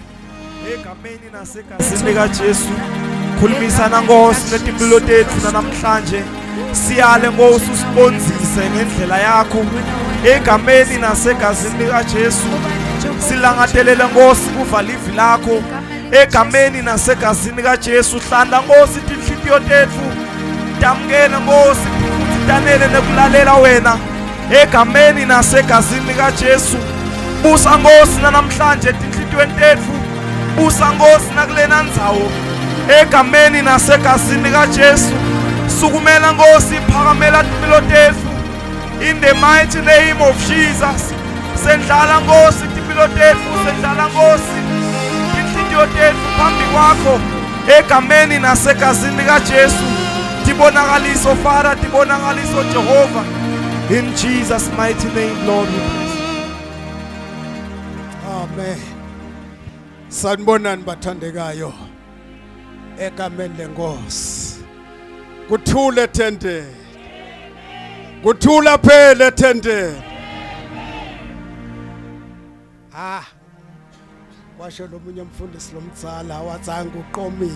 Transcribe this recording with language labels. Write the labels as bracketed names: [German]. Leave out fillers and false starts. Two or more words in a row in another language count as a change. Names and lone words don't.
[Swati] Egameni nasegazini likaJesu khulumisana Nkosi netimpilo tethu namhlanje. Siyale Nkosi usibonzise ngendlela yakho. Egameni nasegazini likaJesu silangadelele Nkosi kuvala ivi lakho. Egameni nasegazini likaJesu hlanda Nkosi tinhliziyo tethu. Damkele Nkosi futhi danele nekulalela wena egameni nasegazini likaJesu. Busa Nkosi namhlanje tinhliziyweni tethu. Busa Nkosi nakulena ndzawo egameni nasegazini likaJesu. Sukumela Nkosi phakamela impilo tethu [English] in the mighty name of Jesus. [Swati] Sendlala Nkosi impilo tethu, sendlala Nkosi inhliziyo tethu phambi kwakho egameni nasegazini likaJesu. Tibonakaliso Father, tibonakaliso Jehovah. [English] In Jesus' mighty name, Lord, we praise. Amen. [Swati] Sanibonani bathandekayo egameni lenkosi. Kuthule tende. Kuthula phele tende. Washo lomunye umfundisi lomtsala watsanga uqomile.